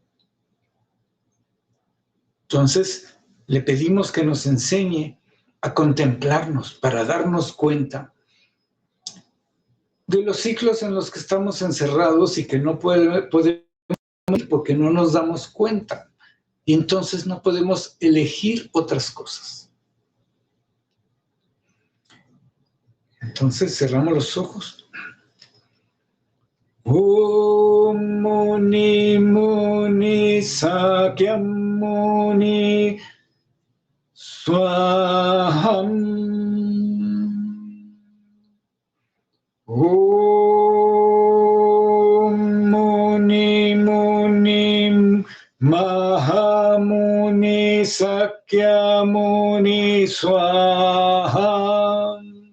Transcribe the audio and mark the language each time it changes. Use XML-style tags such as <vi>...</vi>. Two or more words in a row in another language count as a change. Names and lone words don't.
<es>Entonces, le pedimos que nos enseñe a contemplarnos para darnos cuenta de los ciclos en los que estamos encerrados y que no podemos porque no nos damos cuenta. Y entonces no podemos elegir otras cosas. Entonces cerramos los ojos.</es> <sa>Om Muni Muni Sakya Muni Swaham. Om Muni Muni Maha Muni Sakya Muni Swaha.</sa>